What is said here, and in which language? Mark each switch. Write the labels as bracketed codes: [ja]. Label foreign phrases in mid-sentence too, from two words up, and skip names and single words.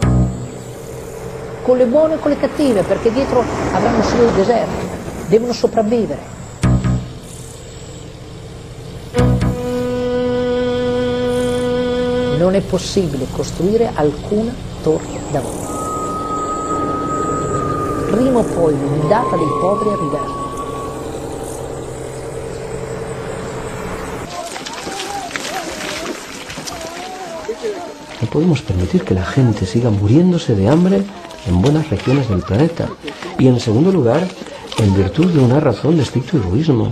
[it] Con le buone e con le cattive, perché dietro avranno solo il deserto, devono sopravvivere. Non è possibile costruire alcuna torre d'avorio. Prima o poi l'ondata dei poveri arriverà. [es] No podemos permitir que la gente siga muriéndose de hambre en buenas regiones del planeta. Y en segundo lugar, en virtud de una razón de estricto egoísmo.